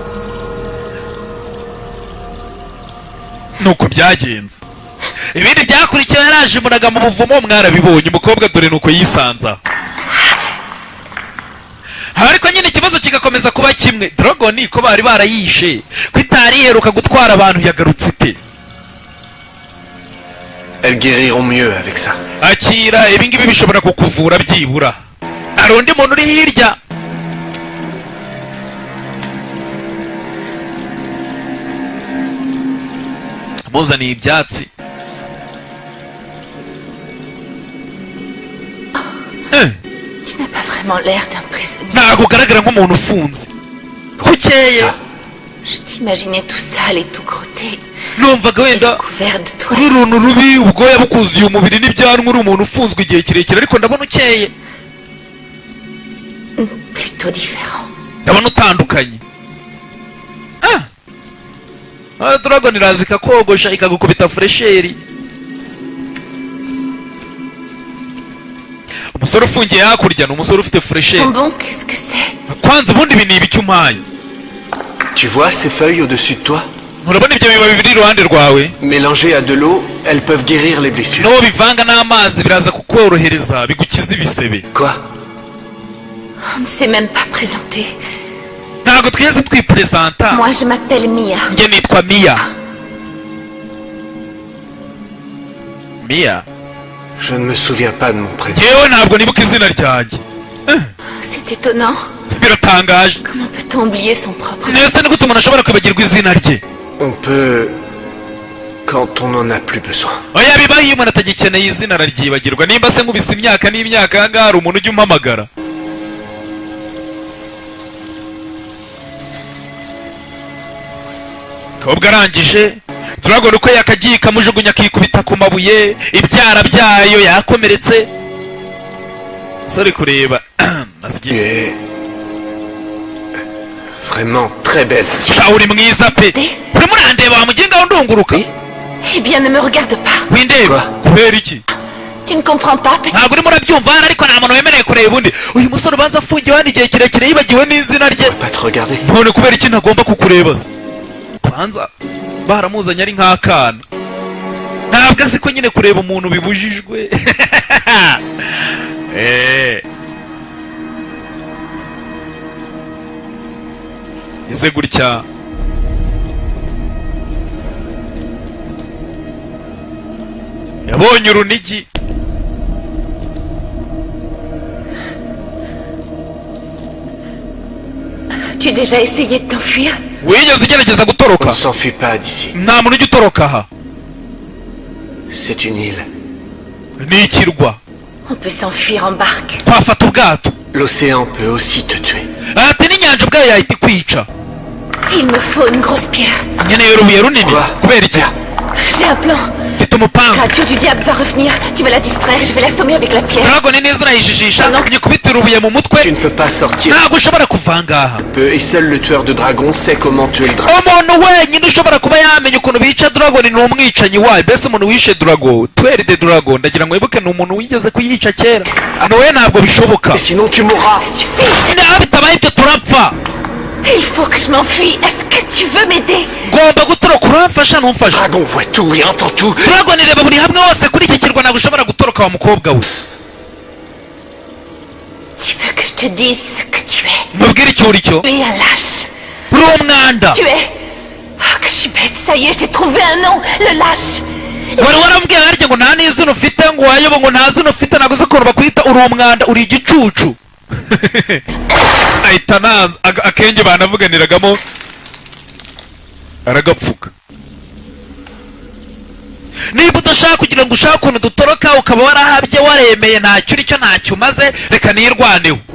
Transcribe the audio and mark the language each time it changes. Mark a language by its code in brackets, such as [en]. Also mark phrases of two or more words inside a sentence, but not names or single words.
[rw] Nuko byagenze. Ibindi byakurikiye yaraje imunaga mu buvumo, mwarabibonye. Umukobwa dore nuko yisanza. Ariko nyine ikibazo kigakomeza kuba kimwe, Dragon ko bari barayishe ko itari iheruka gutwara abantu yagarutse ite? [fr] Elles guériront mieux avec ça. [rw] Akira, ibingibi bishobora kukuvura byibura. Hari undi muntu uri hirya. Muzaniye ibyatsi. [fr] Tu n'as pas vraiment l'air d'un prisonnier. [rw] Ntabwo ugaragara nk'umuntu ufunze. Ukeye. [fr] Je t'imaginais tout sale et tout crotté. [rw] Numvaga [fr] Et [rw] wenda [fr] couvert de toi. [rw] uri uruntu rubi, ubwoya bukuzuye umubiri n'ibyanwa, uri umuntu ufunzwe igihe kirekire, ariko ndabona ukeye. [fr] Plutôt différent. [rw] Ndabona utandukanye. Dragon iraza ikakogosha ikagukubita fresheri. Umusore ufungiye hakurya ni umusore ufite fresheri. [fr] Bon, qu'est-ce que c'est? [rw] Kwanza ubundi ibi ni ibiki umpaye? [fr] Tu vois ces feuilles au-dessus de toi? [rw] Urabona ibyo bibabi biri iruhande rwawe? [fr] Mélangées à de l'eau, elles peuvent guérir les blessures. [rw] N'uwo bivanga n'amazi biraza kukorohereza bigukiza ibisebe. [fr] Quoi? On ne s'est même pas présenté. [rw] Ntabwo twese twipresenta. [fr] Moi, je m'appelle Mia. [rw] Njye nitwa Mia. Mia. [fr] Je ne me souviens pas de mon prénom. [rw] Yewe ntabwo nibuka izina ryanjye. [fr] C'est étonnant. [rw] Biratangaje. [fr] Comment peut-on oublier son propre nom? [rw] Nese ni gute umuntu ashobora kwibagirwa izina rye? [fr] On peut... quand on n'en a plus besoin. [rw] Oya bibaho iyo umuntu atagikeneye izina araryibagirwa. Nimba se nkubise imyaka n'imyaka ahangaha hari umuntu ujya umpamagara. Kobwa arangije Dragon uko yakagiye kamujugunya akikubita ku mabuye, ibyara byayo yakomeretse. Sorry kureba. [fr] Tu es... vraiment très belle. [rw] Uri mwiza pe. Urimo urandeba wamugenga ndunguruka. [fr] Eh bien, ne me regarde pas. [rw] Windeba kubera iki? [fr] Tu ne comprends pas, petit... [rw] Ntabwo urimo urabyumva ariko nta muntu wemereye kureba undi. Uyu musore ubanza afungiwe hano igihe kirekire yibagiwe n'izina rye. [fr] Pas te regarder. [rw] None kubera iki ntagomba kukureba se? Kwanza baramuzanye ari nk'akana. Ntabwo azi ko nyine kureba umuntu bibujijwe. Ize gutya. Yabonye urunigi. [fr] Tu as déjà essayé de t'enfuir? [rw] Wigeze ugerageza [fr] On [rw] gutoroka? [fr] ne s'enfuit pas d'ici. [rw] Nta muntu ujya utoroka aha. [fr] C'est une île. [rw] Ni ikirwa. [fr] On peut s'enfuir en barque. [rw] Twafata ubwato. [fr] L'océan peut aussi te tuer. [rw] Ati n'inyanja ubwayo yahita ikwica. [fr] Il me faut une grosse pierre. [rw] Nkeneye urubuye runini. [fr] Quoi? [rw] Kubera iki? [fr] J'ai un plan. [rw] Mfite umupanga. [fr] Créature du diable va revenir. Tu vas la distraire. Je vais l'assommer avec la pierre. [rw] Dragon neza urayijijisha. [fr] Non. [rw] Nyikubita urubuye mu [fr] Tu [rw] mutwe. [fr] ne peux pas sortir. [rw] Ntabwo ushobora kuva ngaha. [fr] Et seul le tueur de dragons sait comment tuer le dragon. [rw] Umuntu wenyine ushobora kuba yamenya ukuntu bica Dragon ni umwicanyi wayo. Mbese umuntu wishe Dragon, [fr] Tuer de Dragon, [rw] ndagira ngo wibuke ni umuntu wigeze kuyica kera. Nowe ntabwo bishoboka. [fr] Et sinon tu mourras. Suffit. [rw] Naho bitabaye ibyo turapfa. [fr] Il faut que je m'enfuie. Est-ce que tu veux m'aider? [rw] Ngomba gutoroka uramfasha ntumfasha. [fr] Dragon voit tout et entend tout. [rw] Dragon ireba buri hamwe hose kuri iki kirwa ntabwo ushobora gutoroka wa mukobwa we. [fr] Tu veux que je te dise ce que tu es? [rw] Mubwire icyo uri cyo. [fr] Tu es un lâche. [rw] Uri umwanda. [fr] Tu es... Ah, que je suis bête. Ça y est, je t'ai trouvé un nom. Le lâche. [rw] Wari warambwiye harya ngo nta n'izina ufite ngo wayobo ngo nta zina ufite ntabwo uzi ukuntu bakwita uri umwanda uri igicucu. Ahita nanza akenge banavuganiragamo aragapfuka. Niba udashaka kugira ngo ushake ukuntu dutoroka ukaba warahabye waremeye ntacyo uri cyo ntacyo umaze reka nirwaneho.